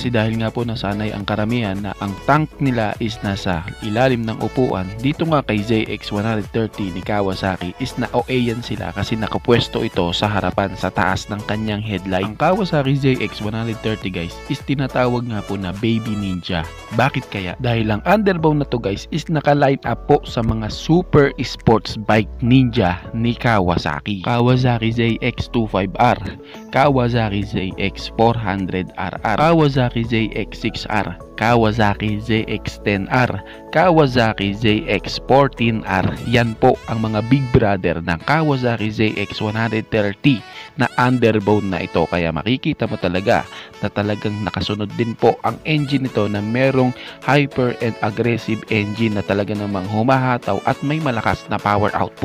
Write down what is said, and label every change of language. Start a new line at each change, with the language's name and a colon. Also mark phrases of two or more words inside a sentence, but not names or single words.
Filipino: Kasi dahil nga po nasanay ang karamihan na ang tank nila is nasa ilalim ng upuan, dito nga kay ZX 130 ni Kawasaki is na OA yan sila kasi nakapwesto ito sa harapan sa taas ng kanyang headlight. Ang Kawasaki ZX 130 guys is tinatawag nga po na Baby Ninja. Bakit kaya? Dahil ang underbone na to guys is naka-line up po sa mga
English: super sports bike
Filipino: ninja ni Kawasaki. Kawasaki ZX25R, Kawasaki ZX400RR, Kawasaki ZX6R, Kawasaki ZX10R, Kawasaki ZX14R. Yan po ang mga
English: big brother
Filipino: ng Kawasaki ZX130 na underbone na ito. Kaya makikita mo talaga na talagang nakasunod din po ang engine nito na merong
English: hyper and aggressive engine
Filipino: na talaga namang humahataw at may malakas na
English: power output.